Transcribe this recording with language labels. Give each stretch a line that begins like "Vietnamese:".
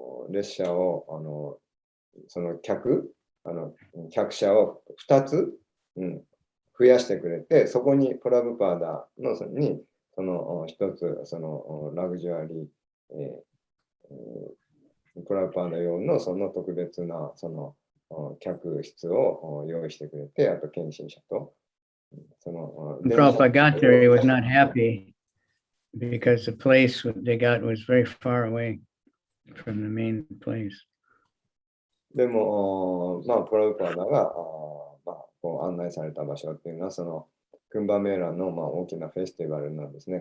Japanese: 列車をその客車を2つ、増やしてくれて、そこにプラブパーダのにその1つそのラグジュアリー、プラブパーダ用のその特別なその客室を用意してくれて、あと献身者とその
English: Prabhupada got there, he was not happy because the place they got was very far away from the main place.
Japanese: でも、プラブパーダがこう案内された場所っていうのは、そのクンバメーラの大きなフェスティバルなんですね。